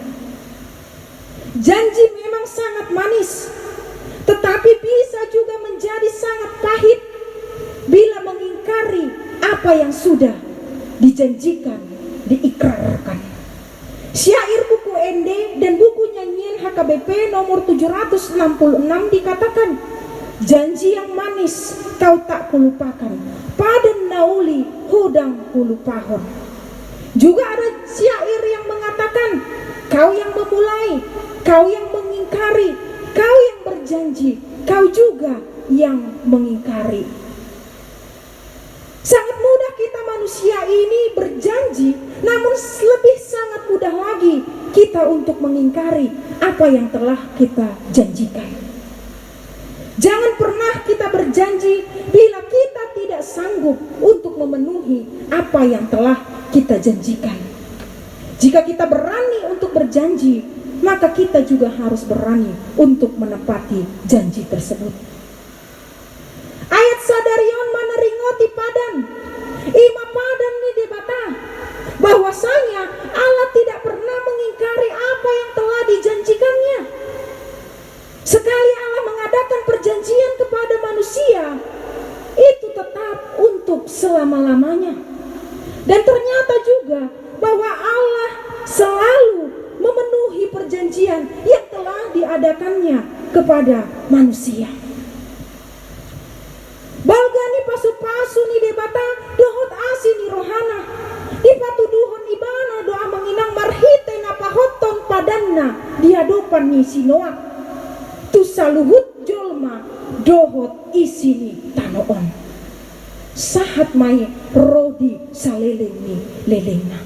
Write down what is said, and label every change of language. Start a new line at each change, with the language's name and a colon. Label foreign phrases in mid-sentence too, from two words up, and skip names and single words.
Indonesian: Janji memang sangat manis, tetapi bisa juga menjadi sangat pahit bila mengingkari apa yang sudah dijanjikan, diikrarkan. Syair buku ND dan buku nyanyian HKBP nomor 766 dikatakan, janji yang manis kau tak kulupakan,
Batak Toba: padan nauli hodang kulupahon.
Indonesian: Juga ada syair yang mengatakan, kau yang memulai, kau yang mengingkari, kau yang berjanji, kau juga yang mengingkari. Sangat mudah kita manusia ini berjanji, namun lebih sangat mudah lagi kita untuk mengingkari apa yang telah kita janjikan. Jangan pernah kita berjanji bila kita tidak sanggup untuk memenuhi apa yang telah kita janjikan. Jika kita berani untuk berjanji, maka kita juga harus berani untuk menepati janji tersebut.
Batak Toba: Ayat sadarion meneringoti padan, ima padan ni debata,
Indonesian: bahwasanya Allah tidak pernah mengingkari apa yang telah dijanjikannya. Sekali Allah mengadakan perjanjian kepada manusia, itu tetap untuk selama-lamanya. Dan ternyata juga bahwa Allah selalu memenuhi perjanjian yang telah diadakannya kepada manusia.
Batak Toba: Balgani pasu-pasu ni debata dohot asin ni rohana, dipatuduhon ibana doa menginang marhite na pahoton padanna di hadapan ni sinoak, tu saluhut jolma dohot isini tanoon, sahat mai rodi saleleng ni lelengna.